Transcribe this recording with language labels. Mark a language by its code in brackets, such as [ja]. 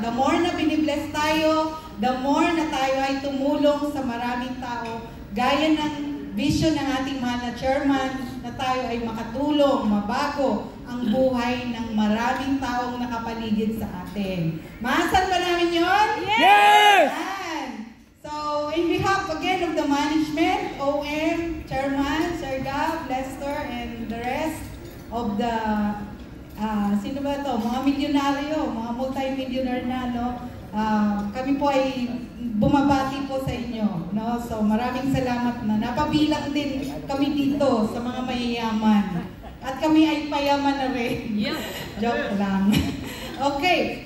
[en] The more [tl] na binibless tayo, the more na tayo ay tumulong sa maraming tao, gaya ng vision ng ating mahal na chairman, na tayo ay makatulong, mabago ang buhay ng maraming taong nakapaligid sa atin. Maasan ba namin yun? [en] Yes! [tl] Yan. [en] So, in behalf again of the management, OM, Chairman, Sir Gab, Lester, and the rest of the, [tl] sino ba ito? Mga milyonaryo, mga multi-millionaire na, kami po ay bumabati po sa inyo. So, maraming salamat na napabilang din kami dito sa mga mayayaman. At kami ay payaman na rin. Yeah. Joke lang. Okay.